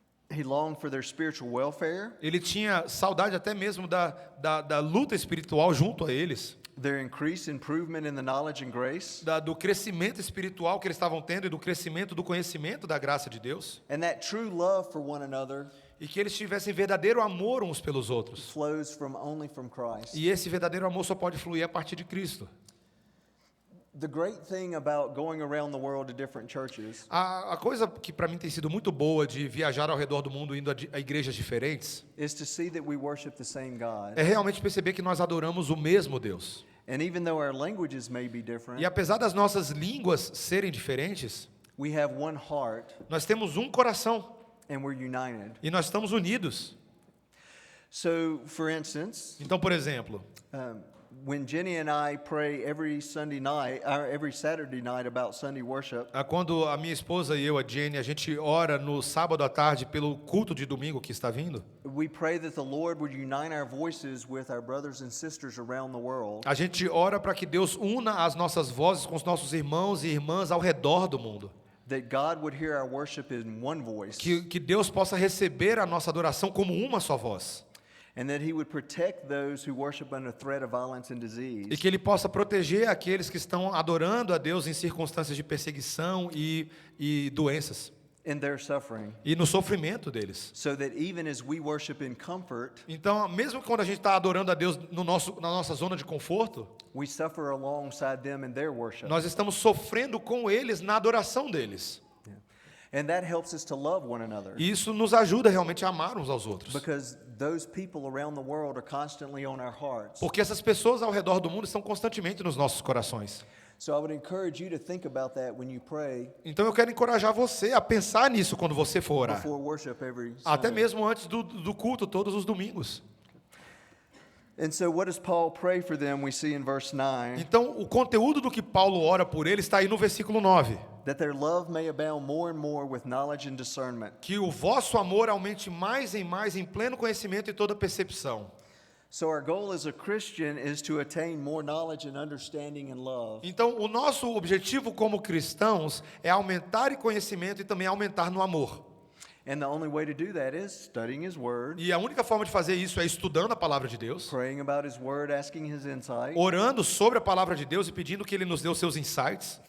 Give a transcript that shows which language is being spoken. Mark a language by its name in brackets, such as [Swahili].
[English] He longed for their spiritual welfare, [Portuguese] ele tinha saudade até mesmo da luta espiritual junto a eles, [English] their increased improvement in the knowledge and grace, [Portuguese] do crescimento espiritual que eles estavam tendo e do crescimento do conhecimento da graça de Deus, [English] and that true love for one another [Portuguese] e que eles tivessem verdadeiro amor uns pelos outros. [English] flows only from Christ. [Portuguese] E esse verdadeiro amor só pode fluir a partir de Cristo. [English] The great thing about going around the world to different churches [Portuguese] A coisa que para mim tem sido muito boa de viajar ao redor do mundo indo a igrejas diferentes [English] is to see that we worship the same God. [Portuguese] é realmente perceber que nós adoramos o mesmo Deus. [English] And even though our languages may be different, [Portuguese] E apesar das nossas línguas serem diferentes, [English] we have one heart [Portuguese] nós temos um coração [English] and we're united. [Portuguese] e nós estamos unidos. [English] So, for instance, [Portuguese] Então, por exemplo, [English] when Jenny and I pray every Sunday night, or every Saturday night about Sunday worship, [Portuguese] quando a minha esposa e eu, a Jenny, a gente ora no sábado à tarde pelo culto de domingo que está vindo, [English] we pray that the Lord would unite our voices with our brothers and sisters around the world, [Portuguese] a gente ora para que Deus una as nossas vozes com os nossos irmãos e irmãs ao redor do mundo. [English] that God would hear our worship in one voice, [Portuguese] Que Deus possa receber a nossa adoração como uma só voz. [English] and that He would protect those who worship under threat of violence and disease, [Portuguese] E que Ele possa proteger aqueles que estão adorando a Deus em circunstâncias de perseguição e doenças. [English] in their suffering, [Portuguese] E no sofrimento deles. [English] so that even as we worship in comfort, [Portuguese] Então, mesmo quando a gente está adorando a Deus na nossa zona de conforto, [English] we suffer alongside them in their worship. [Portuguese] nós estamos sofrendo com eles na adoração deles. [English] And that helps us to love one another, [Portuguese] E isso nos ajuda realmente a amar uns aos outros. [English] because those people around the world are constantly on our hearts. [Portuguese] Porque essas pessoas ao redor do mundo estão constantemente nos nossos corações. [English] So I would encourage you to think about that when you pray [Portuguese] Então eu quero encorajar você a pensar nisso quando você for orar. [English] before worship every [Portuguese] Até [English] Sunday. [Portuguese] mesmo antes do culto, todos os domingos. [English] And so what does Paul pray for them? We see in verse 9. [Portuguese] Então, o conteúdo do que Paulo ora por ele está aí no versículo 9. [English] That their love may abound more and more with knowledge and discernment. [Portuguese] Que o vosso amor aumente mais e mais em pleno conhecimento e toda percepção. [English] So our goal as a Christian is to attain more knowledge and understanding and love. [Portuguese] Então, o nosso objetivo como cristãos é aumentar em conhecimento e também aumentar no amor. [English] And the only way to do that is studying His Word, [Portuguese] E a única forma de fazer isso é estudando a palavra de Deus, [English] praying about His Word, asking His insight, [Portuguese] orando sobre a palavra de Deus e pedindo que Ele nos dê os seus insights,